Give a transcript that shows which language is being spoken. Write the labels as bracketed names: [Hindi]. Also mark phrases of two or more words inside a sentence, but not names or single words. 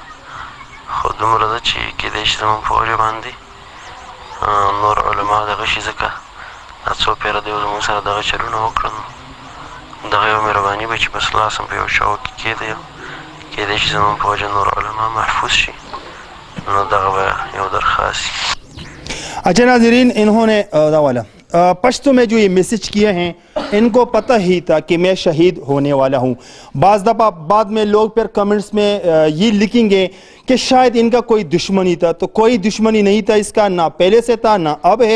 [Pashto] خو دومره ده چې کېدای شي زموږ په وجه باندې نور علما دغه شي، ځکه دا څو پیره دی زموږ سره دغه چلونه وکړل، دغه یو مهرباني به چې بس لاس هم په یو شاو کې کېدی، کېدای شي زموږ په وجه نور علما محفوظ شي، نو دغه به یو درخواست. [Urdu] اچھا ناظرین، انہوں نے والا پشتو میں جو یہ میسج کیے ہیں، ان کو پتا ہی تھا کہ میں شہید ہونے والا ہوں. بعض دفعہ بعد میں لوگ پھر کمنٹس میں یہ لکھیں گے کہ شاید ان کا کوئی دشمنی تھا، تو کوئی دشمنی نہیں تھا اس کا، نہ پہلے سے تھا نہ اب ہے.